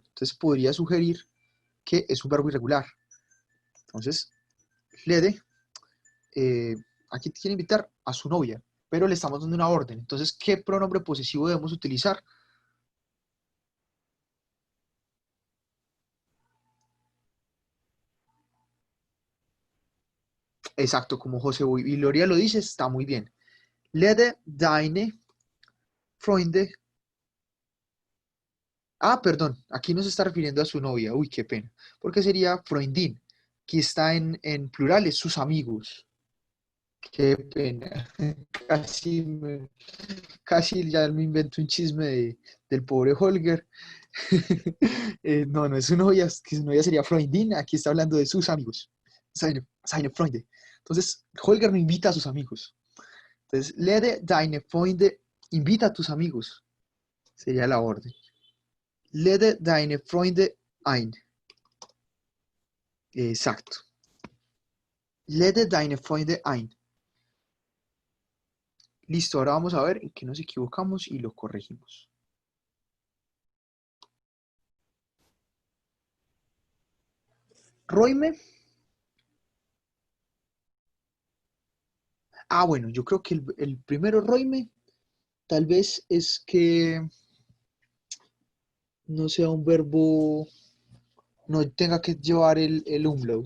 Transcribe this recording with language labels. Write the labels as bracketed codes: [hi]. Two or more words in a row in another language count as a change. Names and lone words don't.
[es] Entonces podría sugerir que es un verbo irregular. Entonces, Lede, eh, aquí quiere invitar a su novia, pero le estamos dando una orden. Entonces, ¿qué pronombre posesivo debemos utilizar? Exacto, como José y Gloria lo dice, está muy bien. [de] Lede deine Freunde. [es] Ah, perdón, aquí no se está refiriendo a su novia. Uy, qué pena. Porque sería Freundin. Aquí está en plurales, sus amigos. Qué pena. Casi, casi ya me invento un chisme del pobre Holger. No, no es su novia, es que su novia sería Freundin. Aquí está hablando de sus amigos. [de] Seine Freunde. [es] Entonces, Holger me invita a sus amigos. Entonces, [de] lede deine Freunde, [es] invita a tus amigos. Sería la orden. [de] Lede deine Freunde ein. Exacto. Lede deine Freunde ein. [es] Listo, ahora vamos a ver en qué nos equivocamos y lo corregimos. Roime. Ah, bueno, yo creo que el primero Roime tal vez es que no sea un verbo, no tenga que llevar el umlaut.